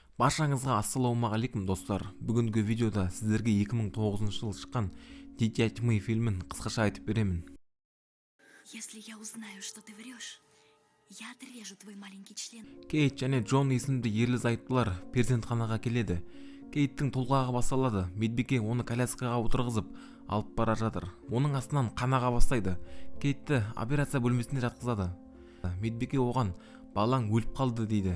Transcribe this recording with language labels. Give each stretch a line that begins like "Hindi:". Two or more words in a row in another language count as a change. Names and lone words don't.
Kazakh: Баршаңызға ассалаумағалейкум достар. Бүгінгі видеода сіздерге 2009 жылы шыққан Дитя тьмы фильмін қысқаша айтып беремін.
Russian: Если я узнаю, что ты врешь, я отрежу твой маленький член.
Kazakh: Кейт және Джон есімді ерлі-зайыптылар перзентханаға келеді. Кейттің толғағы басталады. Медбике оны коляскаға отырғызып алып бара жатыр. Оның астынан қан аға бастайды. Кейтті операция бөлмесіне жатқызады. Медбике оған балаң өліп қалды дейді.